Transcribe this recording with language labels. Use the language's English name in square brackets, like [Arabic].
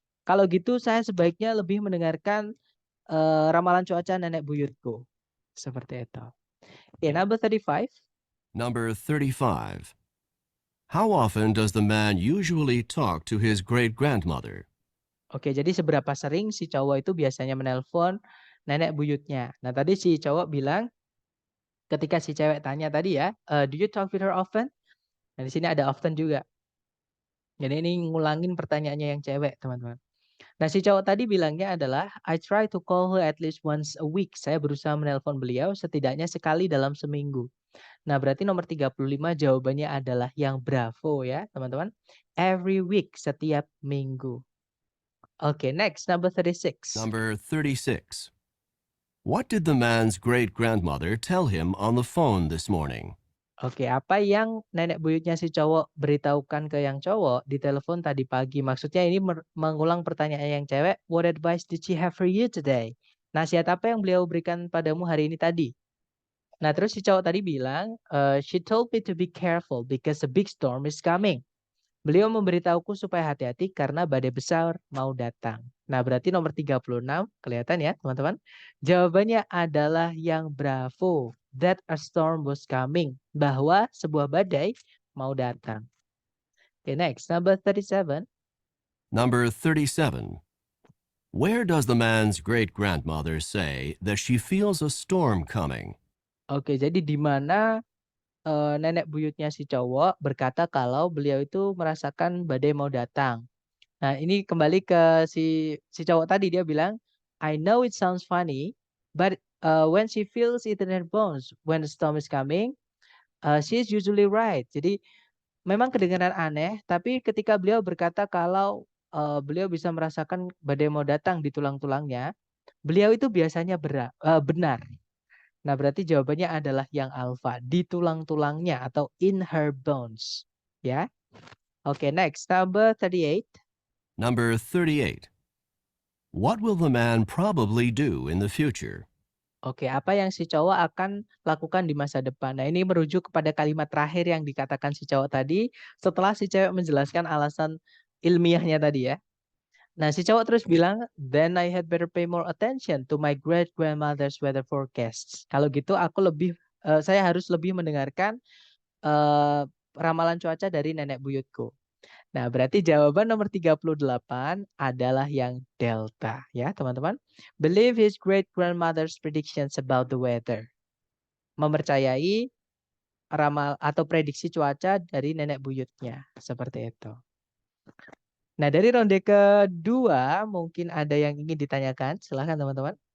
[Indonesian] Kalau gitu saya sebaiknya lebih mendengarkan ramalan cuaca nenek buyutku. Seperti itu. [English] Number 35. Number 35. How often does the man usually talk to his great-grandmother? [Indonesian] Oke, jadi seberapa sering si cowok itu biasanya menelpon nenek buyutnya. Nah, tadi si cowok bilang ketika si cewek tanya tadi ya, [English] "Do you talk with her often?" [Indonesian] Nah, di sini ada often juga. Jadi ini ngulangin pertanyaannya yang cewek, teman-teman. Nah, si cowok tadi bilangnya adalah, [English] "I try to call her at least once a week." [Indonesian] Saya berusaha menelpon beliau setidaknya sekali dalam seminggu. Nah, berarti nomor 35 jawabannya adalah yang bravo ya, teman-teman. [English] Every week, [Indonesian] setiap minggu. [English] Oke, next, number 36. Number 36. What did the man's great-grandmother tell him on the phone this morning? [Indonesian] Oke, apa yang nenek buyutnya si cowok beritahukan ke yang cowok di telepon tadi pagi? Maksudnya ini mengulang pertanyaan yang cewek, [English] "What advice did she have for you today?" [Indonesian] Nasihat apa yang beliau berikan padamu hari ini tadi? Nah, terus si cowok tadi bilang, [English] "She told me to be careful because a big storm is coming." [Indonesian] Beliau memberitahuku supaya hati-hati karena badai besar mau datang. Nah, berarti nomor 36 kelihatan ya, teman-teman. Jawabannya adalah yang bravo. [English] That a storm was coming. [Indonesian] Bahwa sebuah badai mau datang. [English] Okay, next, number 37. Number 37. Where does the man's great-grandmother say that she feels a storm coming? [Indonesian] Oke, jadi di mana nenek buyutnya si cowok berkata kalau beliau itu merasakan badai mau datang. [English] Nah, ini kembali ke si cowok tadi dia bilang, "I know it sounds funny, but when she feels it in her bones when the storm is coming, she is usually right." [Indonesian] Jadi memang kedengaran aneh, tapi ketika beliau berkata kalau beliau bisa merasakan badai mau datang di tulang-tulangnya, beliau itu biasanya benar. Nah, berarti jawabannya adalah yang alfa, di tulang-tulangnya atau [English] in her bones. Ya. Oke, next, number 38. Number 38. What will the man probably do in the future? [Indonesian] Oke, apa yang si cowok akan lakukan di masa depan? Nah, ini merujuk kepada kalimat terakhir yang dikatakan si cowok tadi setelah si cewek menjelaskan alasan ilmiahnya tadi ya. Nah, si cowok terus bilang, [English] "Then I had better pay more attention to my great grandmother's weather forecasts." [Indonesian] Kalau gitu saya harus lebih mendengarkan eh, ramalan cuaca dari nenek buyutku. Nah, berarti jawaban nomor 38 adalah yang delta ya, teman-teman. [English] Believe his great grandmother's predictions about the weather. [Indonesian] Mempercayai ramal atau prediksi cuaca dari nenek buyutnya, seperti itu. Nah, dari ronde kedua mungkin ada yang ingin ditanyakan, silahkan teman-teman.